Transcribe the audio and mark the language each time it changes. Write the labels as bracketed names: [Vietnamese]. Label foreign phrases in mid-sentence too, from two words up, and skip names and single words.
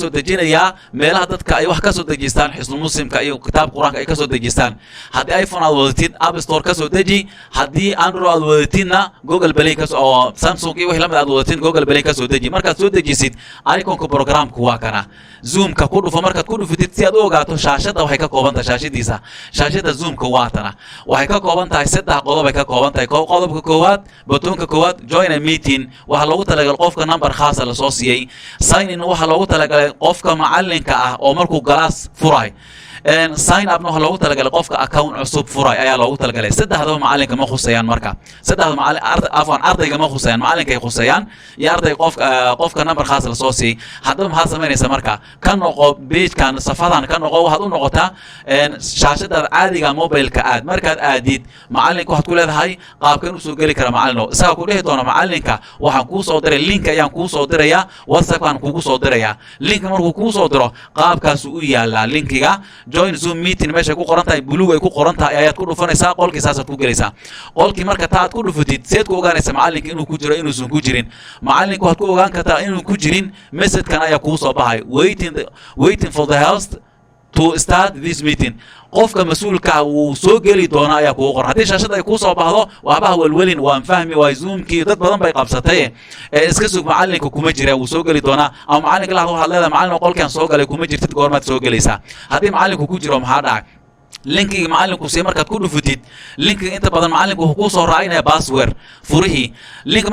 [Somali] soo dejinayaa meelaha dadka ay wax ka soo dejistaan xisnul muslimka iyo kitaab quraanka ay ka soo dejistaan haddii iPhone aad wadatid App Store ka soo deji haddii Android aad wadatidna Google Play oo Samsung iyo wixii la mid aad wadatid Google Play ka soo deji markaad soo dejisid iconka programku waa kana zoomka ku dhufo markaad ku dhufatid si aad u ogaato shaashada waxay ka kooban tahay shaashada zoomka waa tana waxay ka kooban tahay saddex qodob ay ka kooban tahay qodobka koowaad batoonka koowaad [English] join a meeting [Somali] waxa loogu talagalay qofka number khaas ah soo siiyay [English] sign in [Somali] waxa loogu talagalay qofka macallinka ah oo markuu galaas furay [English] sign up [Somali] waxa loogu talagalay qofka account cusub furay ayaa loogu talagalay saddexdaba macallinka ma khusayaan marka ardayga ma khusayaan macallinka ay khusayaan iyo arday qofka number khaas la soo siiyay haddaba maxaad samaynaysaa marka ka noqo pagekan safadan ka noqo waxaad u noqotaa shaashada caadiga mobilka aad markaad aadid macallinka waxaad ku leedahay qaabkan u soo geli kara macallin isaga ku dhihi doona macallinka waxaan kuu soo diray link ayaan kuu soo dirayaa WhatsApp aan kugu soo dirayaa link markuu kuu soo diro qaabkaas u yaalaa linkiga [English] join zoom meeting [Somali] meesha ku qoran tahay buluug ay ku qoran tahay ayaad ku dhufanaysaa qolkii saasaad ku gelaysaa qolkii marka taad ku dhufatid seed ku ogaanaysaa macallinka inuu ku jiro inuusan ku jirin macallinka waxaad ku ogaan kartaa inuu ku jirin message-kan ayaa kuu soo baxay [English] waiting for the host to start this meeting [Somali] qofka mas'uulka uu soo gali doona ayaa ku qoran hadii shaashada ay ku soo baxdo waxba welwelin waan fahmi way zoomkii dad badan bay qabsatay iska sug macalinka kuma jira uu soo gali doona ama macalinka la hadlo leedahay macalin qolkan soo galay kuma jirtid goormaad soo galaysaa hadii macalinku ku jiro maxaa dhacay linkiga macalinku si markaad ku dhufatid linkiga inta badan macalinku wuxuu ku soo raacinaya password furihi linkiga